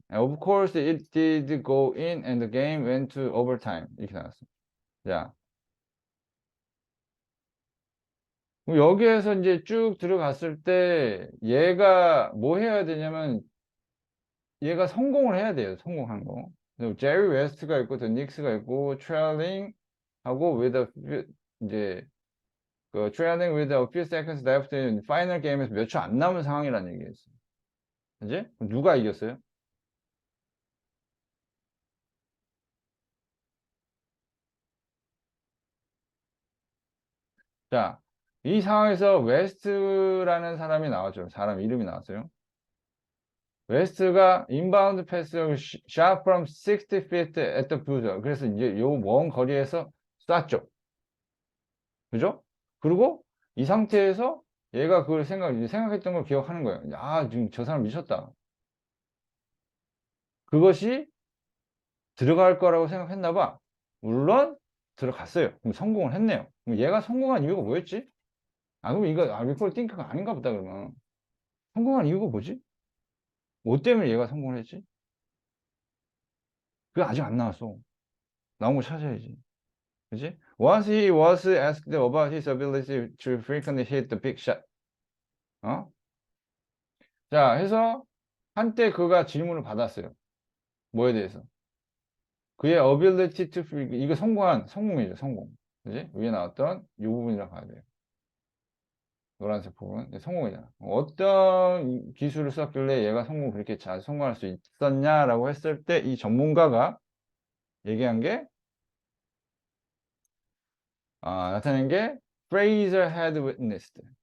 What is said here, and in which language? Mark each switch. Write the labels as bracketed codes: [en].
[en] Of course it did go in and the game went to overtime. [ko] 이렇게 나왔어. 자, 그럼 여기에서 이제 쭉 들어갔을 때 얘가 뭐 해야 되냐면 얘가 성공을 해야 돼요. 성공한 거. 제리 웨스트가 있고 더 닉스가 있고 트레일링 하고 이제 그 [en] trailing with a few seconds left in [ko] 파이널 게임에서 몇 초 안 남은 상황이라는 얘기였어요. 그지? 그럼 누가 이겼어요? 자, 이 상황에서 웨스트라는 사람이 나왔죠. 사람 이름이 나왔어요. 웨스트가 인바운드 패스 [en] shot from 60 feet at the buzzer. [ko] 그래서 이제 요 먼 거리에서 쐈죠. 그죠? 그리고 이 상태에서 얘가 그걸 생각했던 걸 기억하는 거예요. 지금 저 사람 미쳤다. 그것이 들어갈 거라고 생각했나 봐. 물론 들어갔어요. 그럼 성공을 했네요. 그럼 얘가 성공한 이유가 뭐였지? 그럼 이거 리콜 띵크가 아닌가 보다 그러면. 성공한 이유가 뭐지? 뭐 때문에 얘가 성공을 했지? 그게 아직 안 나왔어. 나온 거 찾아야지. 그지? [en] Once he was asked about his ability to frequently hit the big shot. [ko] 어? 자, 해서 한때 그가 질문을 받았어요. 뭐에 대해서? 그의 [en] ability to [ko] 이거 성공이죠, 성공. 그지? 위에 나왔던 이 부분이라고 봐야 돼요. 노란색 부분. 성공이잖아. 어떤 기술을 썼길래 얘가 그렇게 잘 성공할 수 있었냐라고 했을 때 이 전문가가 얘기한 게, 나타낸 게, [en] Fraser had witnessed.